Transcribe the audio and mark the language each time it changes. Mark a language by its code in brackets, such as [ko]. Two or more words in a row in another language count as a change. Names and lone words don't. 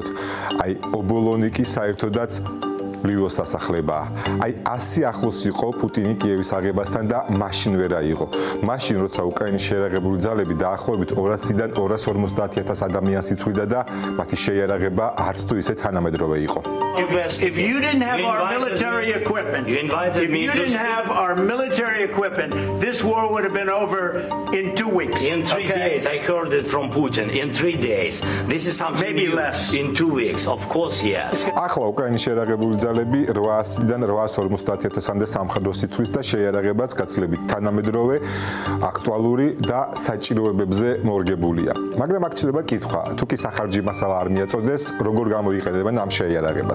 [ka] აი ობოლონიკი საერთოდაც ლილოს დასახლებაა. აი 100 ახლოს იყო პუტინი კიევის აღებასთან და მაშინ ვერ აიღო. მაშინ როცა უკრაინის შეიარაღებული ძალები დაახლოებით 200-დან 250,000 ადამიანს ითვლიდა და მათი შეიარაღება არც თუ ისე თანამედროვე იყო. [en] If you didn't have our military equipment, this war would have been over in 2 weeks. In 3 days, I heard it from Putin. In 3 days. This is something maybe less. In 2 weeks, of course, yes. [ka] ახლა უკრაინის შეიარაღებული ძალები 800-დან 850,000-მდე სამხედროს ითვლის და შეიარაღებაც გაცილებით თანამედროვე, აქტუალური და საჭიროებებზე მორგებულია. მაგრამ აქ ჩნდება კითხვა, თუ კი სახარჯი მასალა არ მიაწოდეს, როგორ გამოიყენებენ ამ შეიარაღებას.